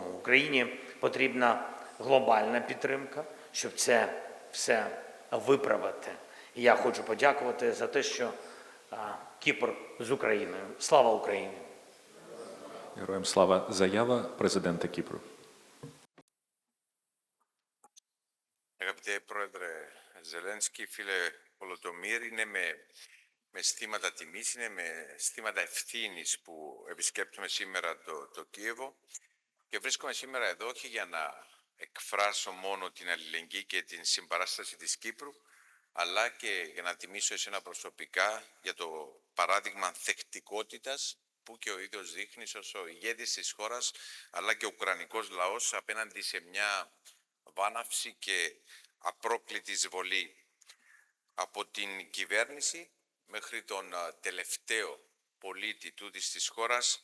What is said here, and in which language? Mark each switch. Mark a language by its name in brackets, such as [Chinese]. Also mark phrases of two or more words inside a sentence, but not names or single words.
[Ukrainian] Україні потрібна глобальна підтримка, щоб це все виправити. І я хочу подякувати за те, що Кіпр з Україною. Слава Україні! Героям слава. Заява президента Кіпру. [Greek] Αγαπητέ Πρόεδρε Ζελένσκι, φίλε Πολοτομήρ, είναι με αισθήματα τιμής, είναι με αισθήματα ευθύνης που επισκέπτομαι σήμερα το Κίεβο και βρίσκομαι σήμερα εδώ όχι για να εκφράσω μόνο την αλληλεγγύη και την συμπαράσταση της Κύπρου, αλλά και για να τιμήσω εσένα προσωπικά για το παράδειγμα θεκτικότητας που και ο ίδιος δείχνεις ως ο ηγέτης της χώρας, αλλά και ο ουκρανικός λαός απέναντι σε μια βάναυση και απρόκλητη εισβολή από την κυβέρνηση μέχρι τον τελευταίο πολίτη τούτης της χώρας.